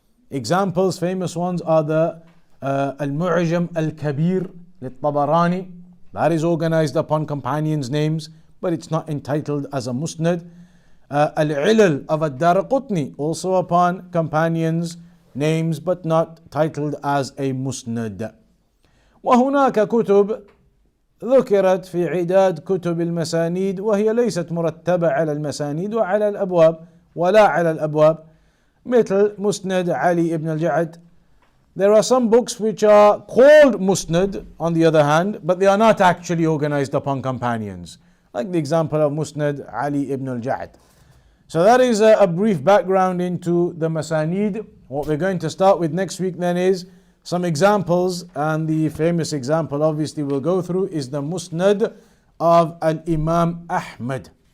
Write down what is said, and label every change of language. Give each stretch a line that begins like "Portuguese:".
English: Examples, famous ones, are the Al-Mu'jam Al-Kabir Lit-Tabarani. That is organized upon companions' names, but it's not entitled as a Musnad. Al-Ilal of Ad-Daraqutni, also upon companions' names, but not titled as a Musnad.
Arabic: وهناك كتب ذكرت في عداد كتب المسانيد وهي ليست مرتبة على المسانيد وعلى الأبواب ولا على الأبواب مثل مسند علي ibn al-Ja'd.
English: There are some books which are called Musnad on the other hand, but they are not actually organized upon companions, like the example of Musnad Ali ibn al-Ja'd. So that is a brief background into the Masanid. What we're going to start with next week then is some examples, and the famous example obviously we'll go through is the Musnad of Al-Imam Ahmad.